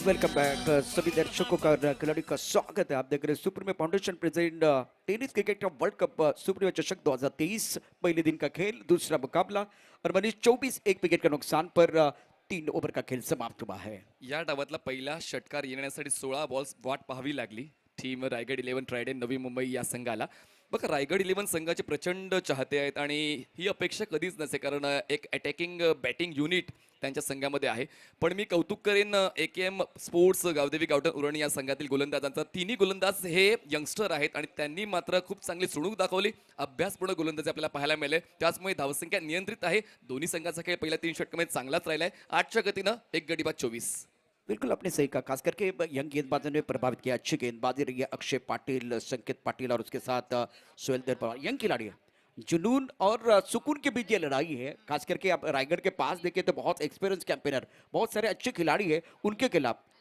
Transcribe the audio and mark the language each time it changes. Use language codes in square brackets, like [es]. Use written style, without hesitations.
[hi] Welcome back सभी दर्शकों का खिलाड़ी का स्वागत है। आप देख रहे हैं supremo foundation present tennis cricket world cup supremo चषक 2023। पहले दिन का खेल, दूसरा मुकाबला और मनीष 24 एक विकेट का नुकसान पर 3 ओवर का खेल समाप्त हुआ है। [mr] या डावातला पहिला षटकार येण्यासाठी 16 बॉल्स वाट पाहावी लागली टीम रायगड 11 ट्रायडंट नवी मुंबई या संघाला. बघा रायगड 11 संघाचे प्रचंड चाहते आहेत आणि ही अपेक्षा कधीच नसे, कारण एक अटॅकिंग बॅटिंग युनिट त्यांच्या संघामध्ये आहे. पण मी कौतुक करेन एकेएम स्पोर्ट्स गावदेवी गावठण उरण या संघातील गोलंदाजांचा. 3 गोलंदाज हे यंगस्टर आहेत आणि त्यांनी मात्र खूप चांगली चुणूक दाखवली. अभ्यासपूर्ण गोलंदाजी आपल्याला पाहायला मिळाले. त्याचमुळे धावसंख्या नियंत्रित आहे. दोन्ही संघाचा खेळ पहिल्या 3 षटकामध्ये चांगलाच राहिलाय. 8च्या गतीनं एक गडी बाद 24. [hi] बिल्कुल आपने सही कहा, खास करके यंग गेंदबाजों ने प्रभावित किया, अच्छी गेंदबाजी रही है। अक्षय पाटिल, संकेत पाटिल और उसके साथ सोहेल देव पवार, यंग खिलाड़ी है। जुनून और सुकून के बीच ये लड़ाई है। खास करके आप रायगढ़ के पास देखें तो बहुत एक्सपीरियंस कैंपेनर, बहुत सारे अच्छे खिलाड़ी है उनके खिलाफ।